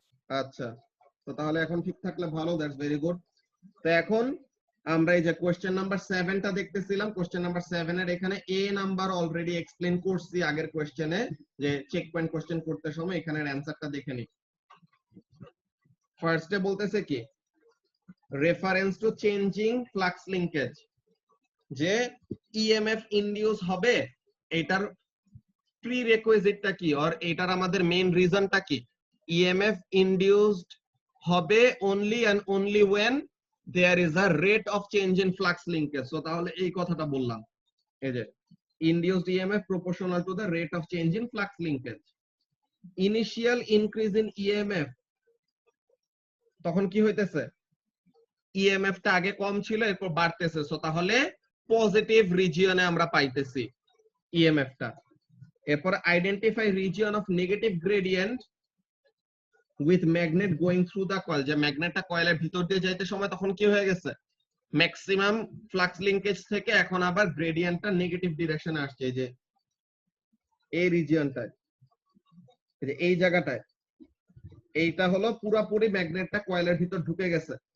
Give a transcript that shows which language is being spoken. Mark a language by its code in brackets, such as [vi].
[bn] আচ্ছা, তো তাহলে এখন ঠিক থাকলে ভালো, [en] That's very good. [bn] তো এখন আমরা এই যে কোশ্চেন নাম্বার 7টা দেখতেছিলাম, কোশ্চেন নাম্বার 7 এর এখানে এ নাম্বার অলরেডি এক্সপ্লেইন করছি আগের কোশ্চেনে, যে চেক পয়েন্ট কোশ্চেন করতে সময় এখানের অ্যানসারটা দেখে নি। ফার্স্টে বলতেছে কি, [en] reference to changing flux linkage, [bn] যে ইএমএফ ইনডিউস হবে, এটার প্রি রিকুইজিটটা কি, আর এটার আমাদের মেইন রিজনটা কি। ইএমএফ ইনডিউসড হবে [en] only and only when there is a rate of change in flux linkage। [bn] So তাহলে এই কথাটা বললাম, এই যে [en] induced EMF proportional to the rate of change in flux linkage। Initial increase in EMF, [bn] তখন কি হইতেছে, EMF টা আগে কম ছিল এরপর বাড়তেছে, সো তাহলে পজিটিভ রিজিয়নে আমরা পাইতেছি EMF টা। এরপর [en] identify region of negative gradient with magnet going through the coil, [bn] যে ম্যাগনেটটা কয়েলের ভিতর দিয়ে যাইতে সময় তখন কি হয়ে গেছে, ম্যাক্সিমাম ফ্লাক্স লিংকেজ থেকে এখন আবার গ্রেডিয়েন্টটা নেগেটিভ ডিরেকশনে আসছে, এই যে এই রিজিয়নটায়, এই যে এই জায়গাটায়, এইটা হলো পুরাপুরি ম্যাগনেটটা কয়েলের ভিতর ঢুকে গেছে।